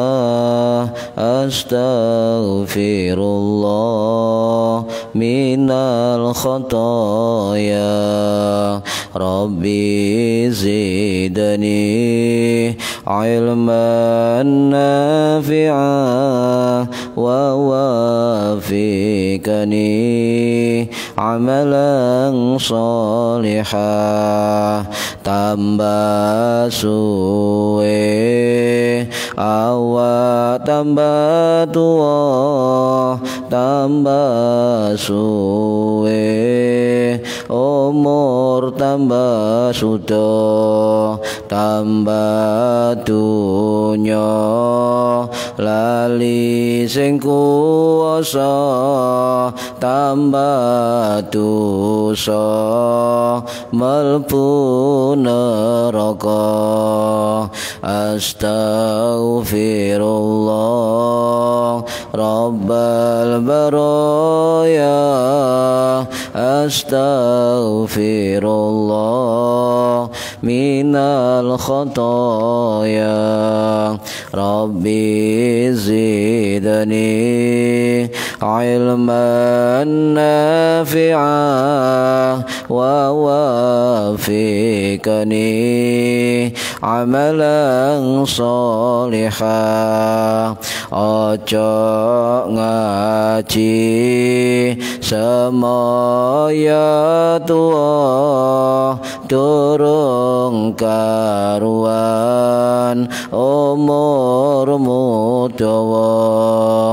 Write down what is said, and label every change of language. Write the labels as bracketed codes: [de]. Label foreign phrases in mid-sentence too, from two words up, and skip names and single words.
[ar] أستغفر الله من الخطايا. رب زدني علما نافعا ووفقني عملا صالحا. [jv] Tambah suwe awak tambah tua, tambah suwe umur tambah suda, tambah dunya lali sing kuwasa, tambah dosa mlebu neraka. [ar] أستغفر الله رب البرايا. أستغفر الله من الخطايا. رب زدني علما نافعا ووفقني عملا صالحا. [jv] Ojo ngaji semaya tua, durung karuan umurmu dawa.